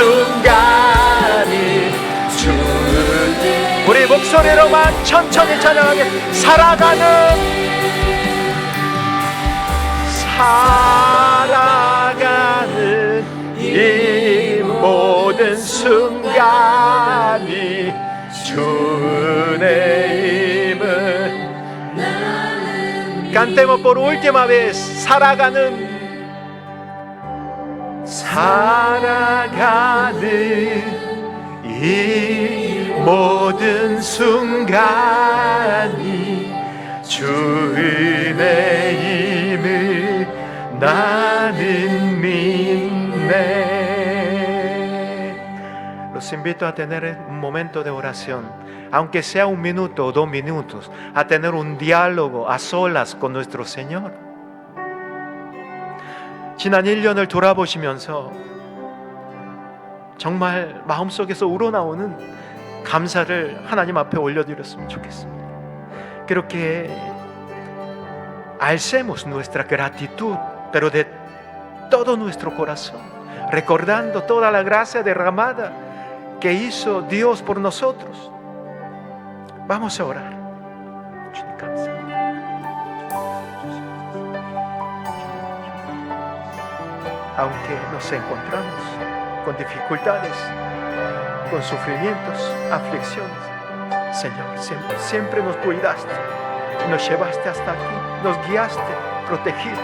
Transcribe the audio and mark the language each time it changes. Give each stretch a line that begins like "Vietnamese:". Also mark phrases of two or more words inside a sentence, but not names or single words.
Korean: 순간이 주의 우리 목소리로만 천천히 찬양하게 살아가는 이 모든 순간이 주 은혜임을
Spanish: Cantemos por última vez
Korean: 살아가는 이 모든 순간이 주 은혜임을 나는 믿네.
Spanish: Los invito a tener un momento de oración, aunque sea 1 minuto o 2 minutos, a tener un diálogo a solas con nuestro Señor.
Korean: 지난 1년을 돌아보시면서 정말 마음속에서 우러나오는 감사를 하나님 앞에 올려드렸으면 좋겠습니다.
Spanish: 그렇게 alcemos nuestra gratitud, pero de todo nuestro corazón, recordando toda la gracia derramada que hizo Dios por nosotros. Vamos a orar. Aunque nos encontramos con dificultades, con sufrimientos, aflicciones, Señor, siempre nos cuidaste, nos llevaste hasta aquí, nos guiaste, protegiste.